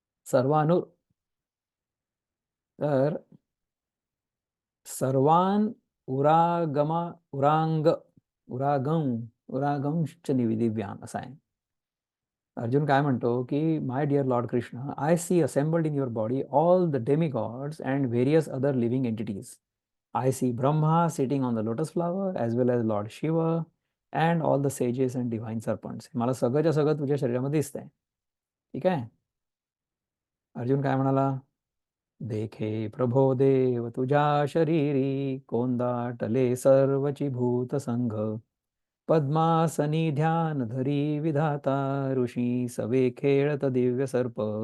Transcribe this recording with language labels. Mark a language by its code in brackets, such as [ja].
[sa] सर्वानुर तर सर्वान उरागमा उरांग उरागम उरागंश्च दिव्यान [mr] असा आहे. अर्जुन काय म्हणतो की [en] My dear lord Krishna, I see assembled in your body all the demigods and various other living entities. I see Brahma sitting on the lotus flower as well as Lord Shiva and all the sages and divine serpents. [mr] मला सगळंच्या सगळं तुझ्या शरीरामध्ये दिसतंय. ठीक आहे. अर्जुन काय म्हणाला, देखे प्रभो देव तुझ्या शरीरी कोंदाटले सर्वची भूत संघ पद्मासनी ध्यान धरी विधाता ऋषी सवे खेळत दिव्य सर्प.